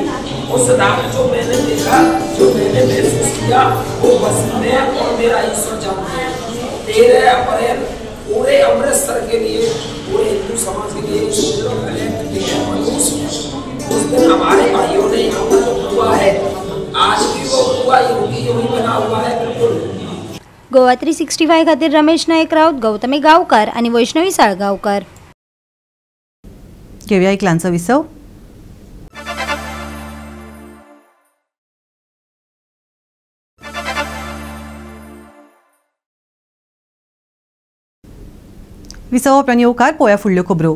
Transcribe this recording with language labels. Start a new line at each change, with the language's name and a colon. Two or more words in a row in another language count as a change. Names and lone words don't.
Hindi: उस रात जो मैंने देखा, जो मैंने महसूस किया, वो बस मैं और मेरा ईश्वर जानते हैं. 13 अप्रैल पूरे अमृतसर के लिए, पूरे हिंदू समाज के लिए उस दिन हमारे भाइयों ने यहाँ पर जो हुआ है आज भी वो हुआ ही बना हुआ है. बिल्कुल.
Konkani: गोवा 365 खातीर रमेश नायक राऊत, गौतमी गावकार आणि वैष्णवी साळगावकर. घेऊया एक ल्हानसो विसव. विसव उपरांत येवकार पळोवया फुडल्यो खबरो.